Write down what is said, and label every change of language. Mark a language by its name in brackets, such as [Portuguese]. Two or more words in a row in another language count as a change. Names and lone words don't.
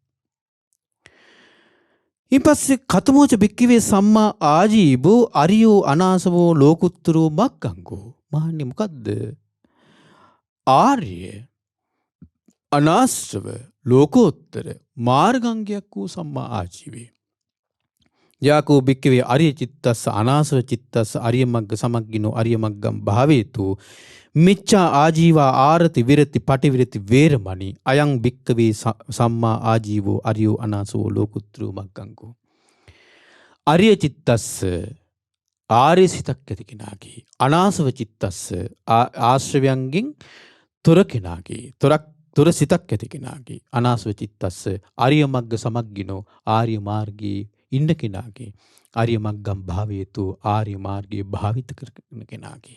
[Pali] ඊපස්සේ කතමෝච බික්කවේ සම්මා ආජීවෝ අරියෝ අනාසවෝ ලෝකුත්තරෝ මග්ගංගෝ. [Sinhala] මහන්නේ මොකද්ද? ආර්ය අනාශ්‍රව ලෝකෝත්තර මාර්ගංගයක් වූ සම්මා ආජීවය. [Pali] යාකෝ බික්කවේ අරිය චිත්තස්ස අනාසව චිත්තස්ස අරිය මග්ග සමග්ගිනෝ අරිය මග්ගම් භාවේතු මිච්ඡා ආජීවා ආරති විරති පටිවිරති වේරමණී අයං බික්කවේ සම්මා ආජීවෝ අරියෝ අනාසවෝ ලෝකුත්තරෝ මග්ගංගෝ. අරිය චිත්තස්ස [Sinhala] ආර්ය සිතක් ඇති කෙනාගේ [Pali] අනාසව චිත්තස්ස [Sinhala] ආශ්‍රවයන්ගෙන් තොර කෙනාගේ තොර සිතක් ඇති කෙනාගේ [Pali] අනාසව චිත්තස්ස අරිය මග්ග සමග්ගිනෝ [Sinhala] ආර්ය මාර්ගයේ ඉන්න කෙනාගේ [Pali] ආර්ය මග්ගම් භාවේතු [Sinhala] ආර්ය මාර්ගයේ භාවිත කරන කෙනාගේ.